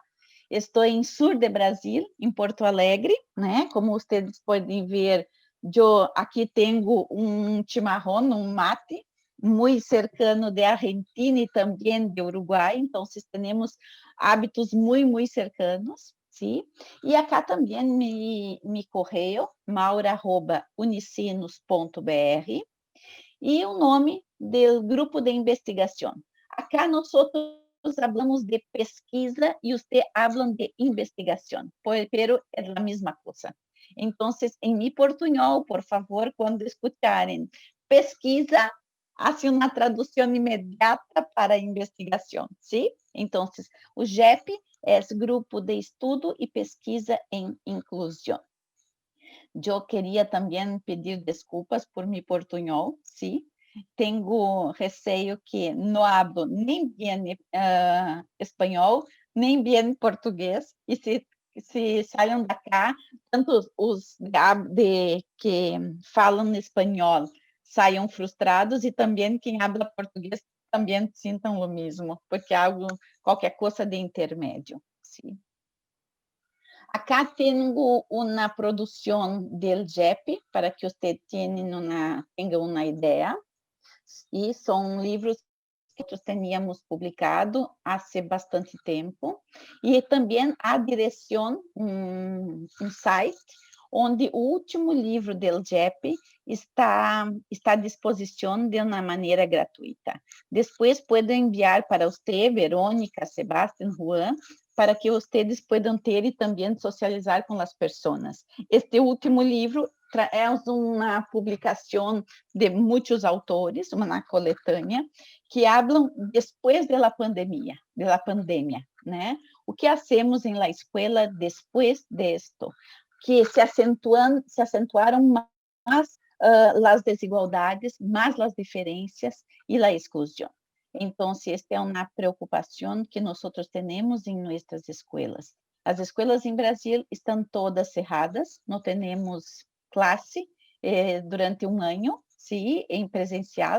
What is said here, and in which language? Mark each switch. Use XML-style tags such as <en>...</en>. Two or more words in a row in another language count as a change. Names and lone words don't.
<pt>Estou em sul de Brasil, em Porto Alegre, né? Como vocês podem ver, eu aqui tenho um chimarrón, um mate, muito cercano de Argentina e também de Uruguai. Então, temos hábitos muito cercanos.</pt> <es>¿Sí?</es> <pt>E acá também me correio, maura@unicinos.br, e o nome do grupo de investigação. Acá nós falamos de pesquisa e vocês falam de investigação, pero é a mesma coisa. Então, em mi portunhol, por favor, quando escutarem pesquisa,</pt> <es>hace una traducción inmediata para investigación, ¿sí? Entonces, o GEP es Grupo de Estudo y Pesquisa en Inclusión. Yo quería también pedir desculpas por mi portuñol, ¿sí?</es> <pt>Tengo receio</pt> <es>que no hablo ni bien</es> <pt>espanhol, nem bien português, e se saiam da cá, tanto os que falam espanhol saiam frustrados, e também quem habla português também sintam o mesmo, porque é algo, qualquer coisa de intermédio, sim.</pt> <es>Acá tengo una producción del GEP para que usted tenga una idea.</es> <pt>E são livros que nós teníamos publicado há bastante tempo. E também a direção, site, onde o último livro do GEP está à disposição de uma maneira gratuita. Depois, puedo enviar para você, Verônica, Sebastián, Juan, para que vocês possam ter e também socializar com as pessoas. Este último livro é uma publicação de muitos autores, uma coletânea, que falam depois da pandemia, né?</pt> <es>O que hacemos em la escuela depois de esto?</es> <pt>Que se acentuaram mais as desigualdades, mais as diferenças e a exclusão. Então, esta é uma preocupação que nós temos em nossas escolas. As escolas em Brasil estão todas cerradas, não temos classe durante um ano, sim, em presencial.</pt>